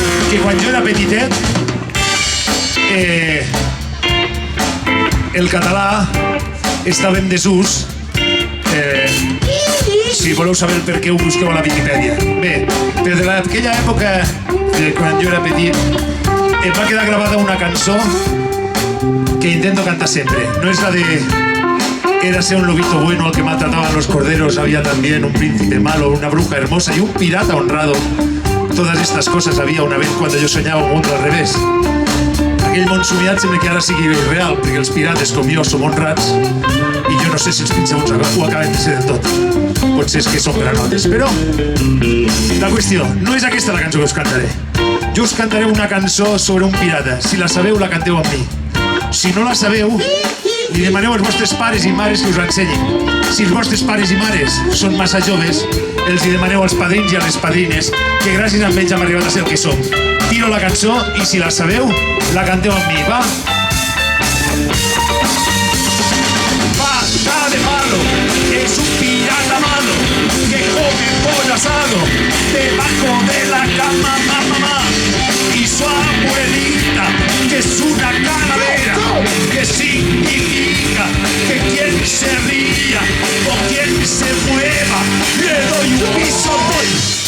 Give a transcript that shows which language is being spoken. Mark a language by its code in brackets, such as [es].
[ca] que quan jo era petitet el català estava en desús. Si voleu saber el per què, ho busqueu a la Viquipèdia. Bé, des d'aquella època, quan jo era petit, em va quedar gravada una cançó que intento cantar [es] siempre. No es la de érase un lobito bueno al que maltrataban los corderos, había también un príncipe malo, una bruja hermosa y un pirata honrado. Todas estas cosas había una vez cuando yo soñaba un mundo al revés. [ca] Aquell món somiat sembla que ara sigui real, perquè els pirates com jo som honrats i jo no sé si els pincebuts ho acaben de ser del tot. Potser és que són granotes, però la qüestió no és aquesta la cançó que us cantaré. Jo us cantaré una cançó sobre un pirata. Si la sabeu, la canteu amb mi. Si no la sabeu, li demaneu als vostres pares i mares que us l'ensenyin. Si els vostres pares i mares són massa joves, els hi demaneu als padrins i a les padrines que gràcies a ells hem arribat a ser el que som. Tiro la cançó i si la sabeu, la canteu amb mi, va? [es] Pata de palo, es un pirata malo que come pollo asado debajo de la cama, mamá. Y su abuelita, que es una calavera, que significa que quien se ría o quien se mueva, le doy un pisotón.